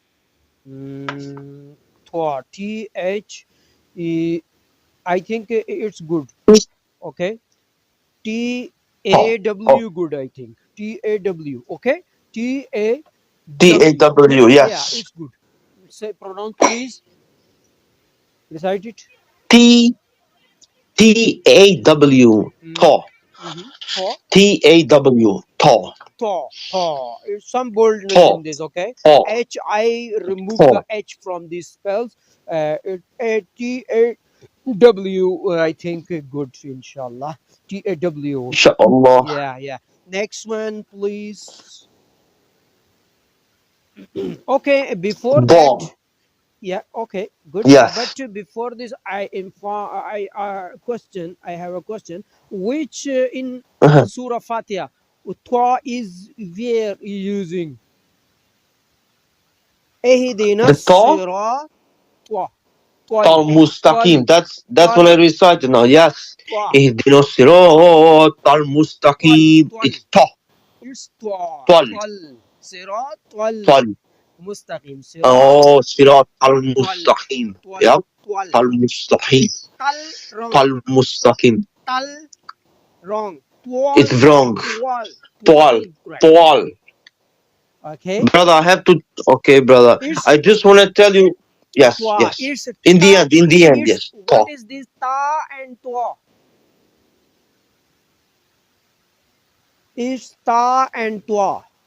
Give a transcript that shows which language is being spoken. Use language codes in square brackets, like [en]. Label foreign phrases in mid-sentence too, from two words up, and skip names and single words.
[en] Thwa, TH, I think it's good. Okay. TAW, good, I think. TAW, okay? TAW. TAW, Yeah, yes. it's good. Say, pronounce, please. Recite it. TAW. Ta. Thwa, TAW. Ta. Thaw. It's some boldness Ta. in this, okay? Ta. H, I remove Ta. the H from these spells. TAW, I think good, inshallah. TAW. Inshallah. Yeah. Next one, please. Okay, before that, Da. yeah, okay, good. Yes. But before this, I have a question. Which in Surah Fatiha, Twa is where using? [ar] Ehdina [en] The Ta. [ar] صراط طا. طل مستقيم. [en] That's what I recited now. Yes. Twa. [ar] اهدنا صراط ال مستقيم. [en] Twal. It's Ta. It's Twa. Tal. [ar] طال. صراط طال. [en] Tal. [ar] مستقيم. صراط Oh, صراط ال Twal. Mustaqim. [en] Twal. Yep. Twal. [ar] طل مستقيم. [en] Tal wrong. [ar] طل مستقيم. [en] Tal wrong. Twal. It's wrong. Twal. Twal. Is correct. Twal. Okay. Brother, I have to. Okay, brother. It's I just want to tell you. Yes, Twa. yes. It's In the ta. end, yes. What Ta. is this ta and twa? It's ta and twa.